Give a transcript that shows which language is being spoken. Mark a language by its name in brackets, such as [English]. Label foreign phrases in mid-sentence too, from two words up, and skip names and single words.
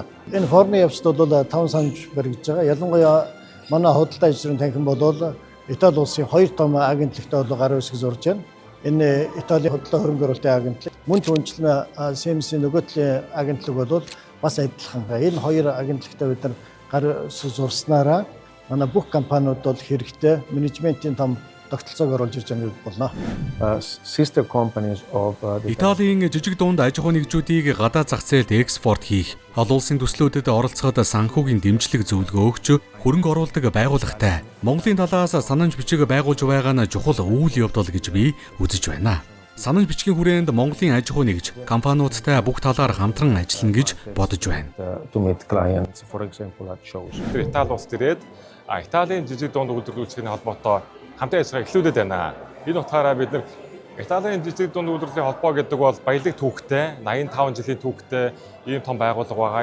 [Mongolian] Энэ форумын явцад бол 5 санамж баригдаж байгаа. Ялангуяа манай худалдаа аж ахуйн танхим бол Итали улсын хоёр том агентлагтай гар үсэг зурж байна. Энэ Италийн худалдаа хөрөнгө оруулалтын агентлаг, мөн түнчлэн Симсийн нөгөө талын агентлаг бол бас адилхан. Энэ хоёр агентлагтай бид нар гар үсэг зурснараа манай бүх компаниуд бол хэрэгтэй менежментийн том тогтолцоог оруулж ирж байгаа гэж болно. [English] Sister companies of [Mongolian] Италийн жижиг дунд аж ахуй нэгжүүдийг гадаад зах зээлд экспорт хийх, олон улсын төслүүдэд оролцоход санхүүгийн дэмжлэг зөвлөгөө өгч хөрөнгө оруулдаг байгууллагатай Монголын талаас санамж бичиг байгуулж байгаа нь чухал үйл явдал гэж би үзэж байна. Санамж бичгийн хүрээнд Монголын аж ахуй нэгж компаниудтай бүх талаар хамтран ажиллана гэж бодож байна. [English] To meet clients, for example, at shows. [Mongolian] Тэр Итали улс төрээд Италийн жижиг дунд үйлдвэрлэгчийн холбоотой хамтын ажиллагаа эхлүүлээд байна. Энэ утгаараа бид нар Италийн жижиг дунд үйлдвэрлэлийн холбоо гэдэг бол баялаг түүхтэй, 85 жилийн түүхтэй ийм том байгууллага байгаа.